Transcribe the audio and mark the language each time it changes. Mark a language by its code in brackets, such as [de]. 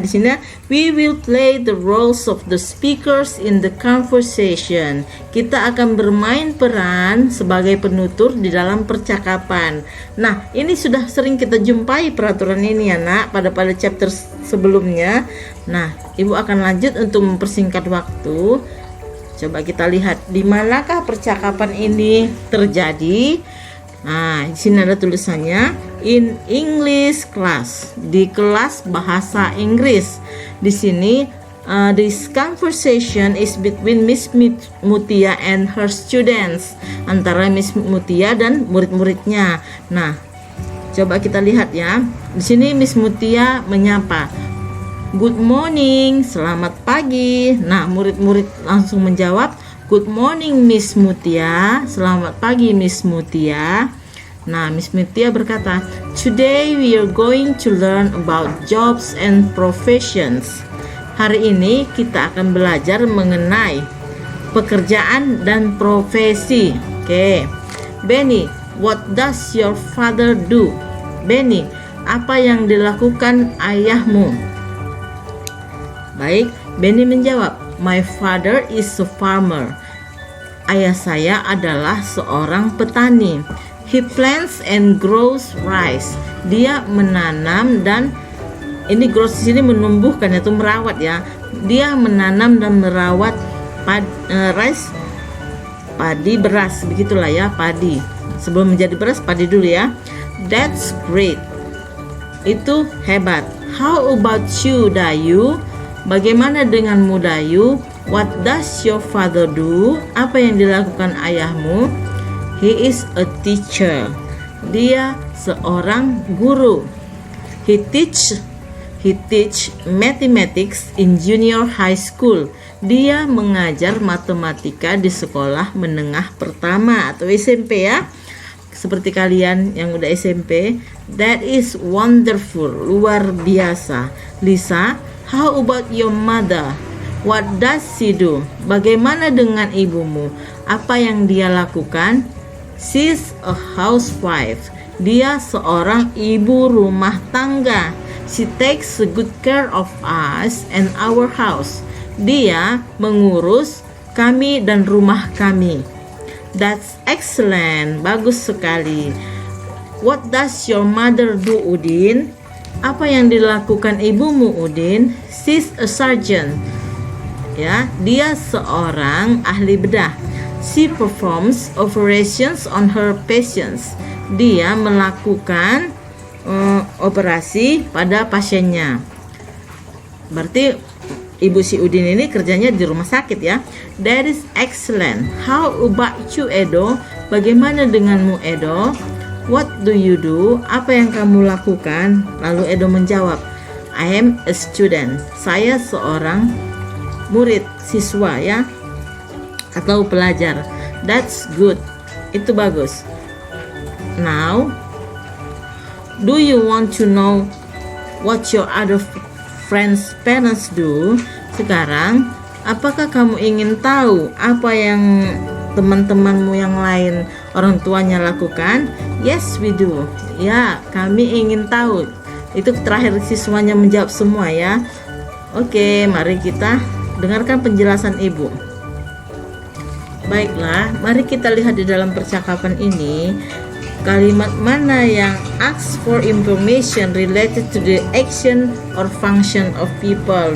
[id] Di sini [en] we will play the roles of the speakers in the conversation. [id] Kita akan bermain peran sebagai penutur di dalam percakapan. Nah, ini sudah sering kita jumpai peraturan ini ya, Nak, pada chapter sebelumnya. Nah, Ibu akan lanjut untuk mempersingkat waktu. Coba kita lihat di manakah percakapan ini terjadi. Nah, di sini ada tulisannya [en] in English class, [id] di kelas bahasa Inggris. Di sini [en] this conversation is between Miss Mutia and her students, [id] antara Miss Mutia dan murid-muridnya. Nah, coba kita lihat ya. Di sini Miss Mutia menyapa, [en] "Good morning," [id] selamat pagi. Nah, murid-murid langsung menjawab, [en] "Good morning Miss Mutia," [id] selamat pagi Miss Mutia. Nah, Miss Mutia berkata, [en] "Today we are going to learn about jobs and professions." [id] Hari ini kita akan belajar mengenai pekerjaan dan profesi. Oke. [en] Benny, what does your father do? [id] Benny, apa yang dilakukan ayahmu? Baik, Benny menjawab, [en] "My father is a farmer." [id] Ayah saya adalah seorang petani. [en] He plants and grows rice. [id] Dia menanam dan ini grows di sini menumbuhkan, yaitu merawat ya. Dia menanam dan merawat rice, padi, beras, begitulah ya, padi. Sebelum menjadi beras, padi dulu ya. [en] That's great. [id] Itu hebat. [en] How about you, Dayu? [id] Bagaimana denganmu, Dayu? [en] What does your father do? [id] Apa yang dilakukan ayahmu? [en] He is a teacher. [id] Dia seorang guru. [en] He teach mathematics in junior high school. [id] Dia mengajar matematika di sekolah menengah pertama atau SMP ya. Seperti kalian yang udah SMP. [en] That is wonderful. [id] Luar biasa. [en] Lisa, how about your mother? What does she do? [id] Bagaimana dengan ibumu? Apa yang dia lakukan? [en] She's a housewife. [id] Dia seorang ibu rumah tangga. [en] She takes good care of us and our house. [id] Dia mengurus kami dan rumah kami. [en] That's excellent. [id] Bagus sekali. [en] What does your mother do, Udin? [id] Apa yang dilakukan ibumu, Udin? [en] She's a surgeon. [id] Ya, dia seorang ahli bedah. [en] She performs operations on her patients. [id] Dia melakukan operasi pada pasiennya. Berarti Ibu si Udin ini kerjanya di rumah sakit ya. [en] That is excellent. How about you, Edo? [id] Bagaimana denganmu, Edo? [en] What do you do? [id] Apa yang kamu lakukan? Lalu Edo menjawab, [en] I am a student. [id] Saya seorang murid, siswa ya, atau pelajar. [en] That's good. [id] Itu bagus. [en] Now, do you want to know what your other friends' parents do? [id] Sekarang, apakah kamu ingin tahu apa yang teman-temanmu yang lain orang tuanya lakukan? [en] Yes, we do. [id] Ya, kami ingin tahu. Itu terakhir siswanya menjawab semua ya. Oke, mari kita dengarkan penjelasan ibu. Baiklah, mari kita lihat di dalam percakapan ini kalimat mana yang [en] asks for information related to the action or function of people.